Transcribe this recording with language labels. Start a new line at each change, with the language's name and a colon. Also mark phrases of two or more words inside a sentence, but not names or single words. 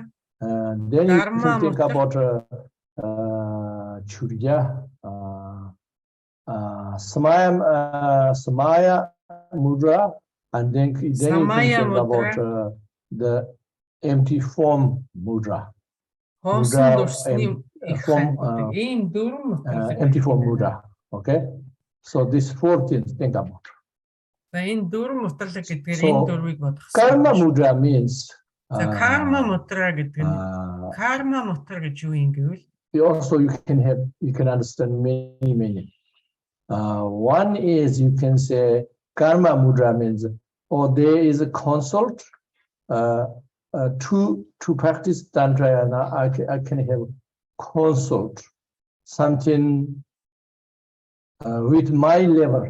English: And then you can think about churya, samaya mudra, and then you can think about the empty form mudra. Empty form mudra. Okay, so these four things think about. So karma mudra means
Sanskrit: karma mudra
Mongolian: гэж юу юм гэвэл
English: also you can understand many meaning. One is you can say karma mudra means there is a consult to practice Tantrayana. I can have consult something with my level.